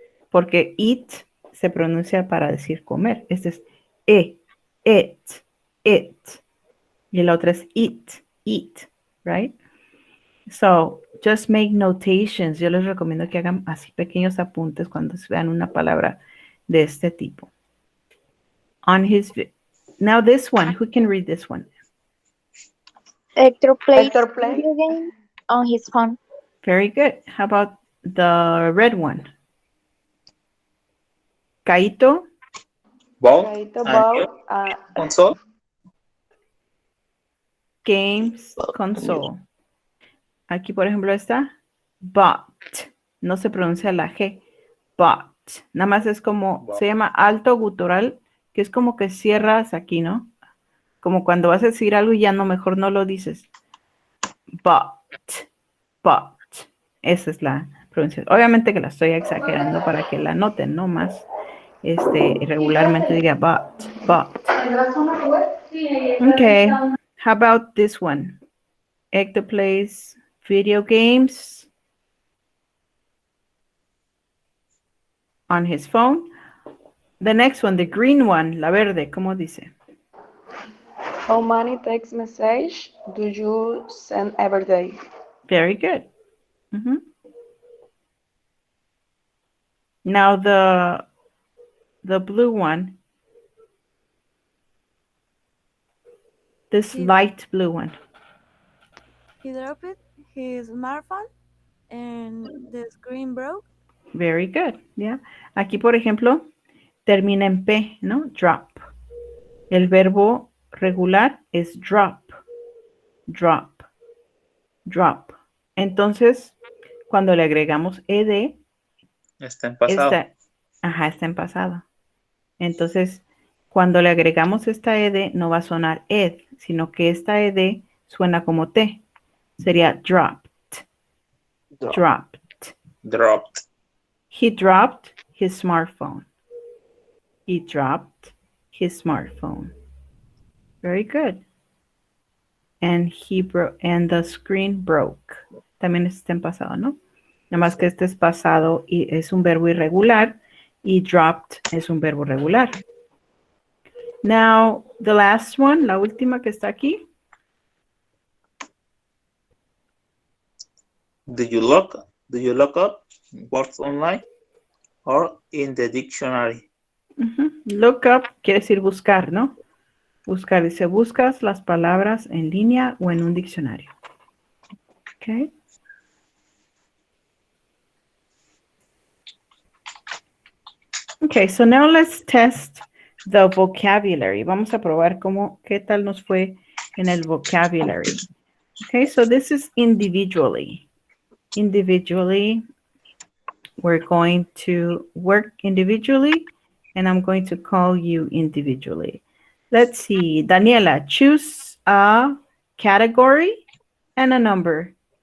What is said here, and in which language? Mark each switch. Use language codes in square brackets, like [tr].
[es] Porque it se pronuncia para decir comer. Este es E, it, it. Y la otra es [en] it, eat, right? So, just make notations. [es] Yo les recomiendo que hagan así pequeños apuntes cuando vean una palabra de este tipo. [en] On his, now this one, who can read this one? Hector plays Hector play. video game on his phone. Very good. How about the red one? Kaito, Bought Kaito a new bought console. games, console. [es] Aquí, por ejemplo, está bought. No se pronuncia la G. Bought. Nada más es como, se llama alto gutural, que es como que cierras aquí, ¿no? Como cuando vas a decir algo y ya no, mejor no lo dices. Bought. Bought. Esa es la pronunciación. Obviamente que la estoy exagerando para que la noten, ¿no? Más regularmente diga bought. Bought. Okay. [en] How about this one? Hector plays video games on his phone. The next one, the green one, [es] la verde, ¿cómo dice? [en] How many text message do you send every day? Very good. Mhm. Now the blue one, this He- light blue one. He dropped his smartphone and the screen broke. Very good. Yeah. [es] Aquí, por ejemplo, termina en P, ¿no? Drop. El verbo regular es drop. Drop. Drop. Entonces, cuando le agregamos ed, Está en pasado. está en pasado. Entonces, cuando le agregamos esta ed, no va a sonar ed, sino que esta ed suena como T. Sería dropped. Dropped. [en] Dropped. He dropped his smartphone. He dropped his smartphone. Very good. And and the screen broke. [es] También está en pasado, ¿no? Nada más que este es pasado y es un verbo irregular y dropped es un verbo regular. [en] Now, the last one, [es] la última que está aquí. [en] Do you look up words online or in the dictionary? [es] Look up quiere decir buscar, ¿no? Buscar, dice, buscas las palabras en línea o en un diccionario. Okay. [en] Okay, so now let's test the vocabulary. [es] Vamos a probar qué tal nos fue en el vocabulary. [en] Okay, so this is individually. Individually, we're going to work individually, and I'm going to call you individually. Let's see, Daniela, choose a category and a number.